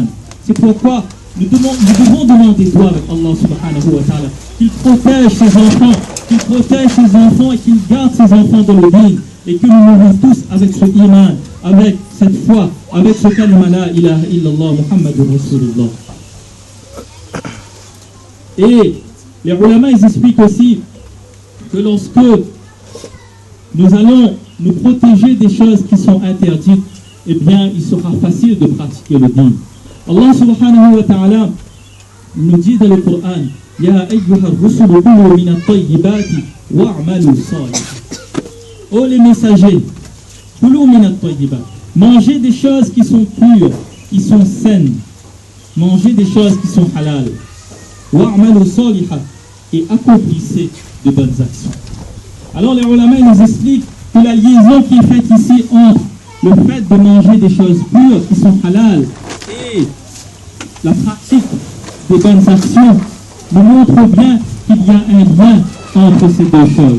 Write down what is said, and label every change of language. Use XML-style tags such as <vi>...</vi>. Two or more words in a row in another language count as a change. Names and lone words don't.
<fr>C'est pourquoi nous devons demander droit avec Allah</fr> <ar>سبحانه وتعالى</ar> <fr>qu'il protège ses enfants et qu'il garde ses enfants dans le din et que nous mourons tous avec ce iman, avec cette foi, avec ce kalima</fr> <ar>لا إله إلا الله محمد رسول الله.</ar> <fr>Et les ulama ils expliquent aussi que lorsque nous allons nous protéger des choses qui sont interdites, eh bien, il sera facile de pratiquer le din. Allah</fr> <ar>سبحانه وتعالى</ar> <fr>nous dit dans le Coran</fr> <ar>يا أيها الرسل كلوا من الطيبات واعملوا صالحا.</ar> <fr>Oh les messagers,</fr> <ar>كلوا من الطيبات.</ar> <fr>Mangez des choses qui sont pures, qui sont saines. Mangez des choses qui sont halal.</fr> <ar>واعملوا صالحا.</ar> <fr>Et accomplissez de bonnes actions. Alors les ulama nous expliquent que la liaison qui est faite ici entre le fait de manger des choses pures qui sont halal et la pratique des bonnes actions nous montre bien qu'il y a un lien entre ces deux choses.</fr>